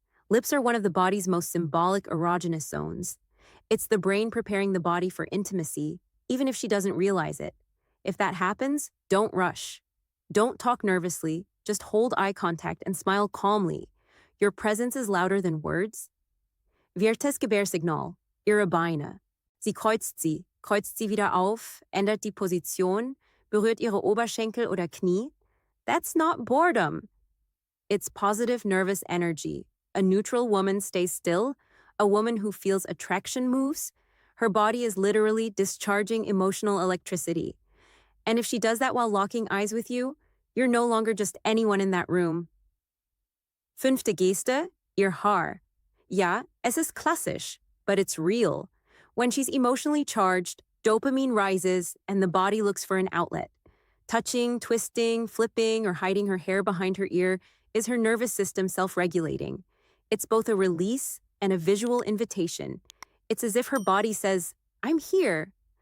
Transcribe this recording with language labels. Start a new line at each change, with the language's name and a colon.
English: Lips are one of the body's most symbolic erogenous zones. It's the brain preparing the body for intimacy, even if she doesn't realize it. If that happens, don't rush. Don't talk nervously, just hold eye contact and smile calmly. Your presence is louder than words.
German: Viertes Gebärsignal, ihre Beine. Sie kreuzt sie wieder auf, ändert die Position, berührt ihre Oberschenkel oder Knie.
English: That's not boredom. It's positive nervous energy. A neutral woman stays still. A woman who feels attraction moves. Her body is literally discharging emotional electricity. And if she does that while locking eyes with you, you're no longer just anyone in that room.
German: Fünfte Geste, ihr Haar. Ja, es ist klassisch,
English: but it's real. When she's emotionally charged, dopamine rises and the body looks for an outlet. Touching, twisting, flipping, or hiding her hair behind her ear is her nervous system self-regulating. It's both a release and a visual invitation. It's as if her body says, I'm here.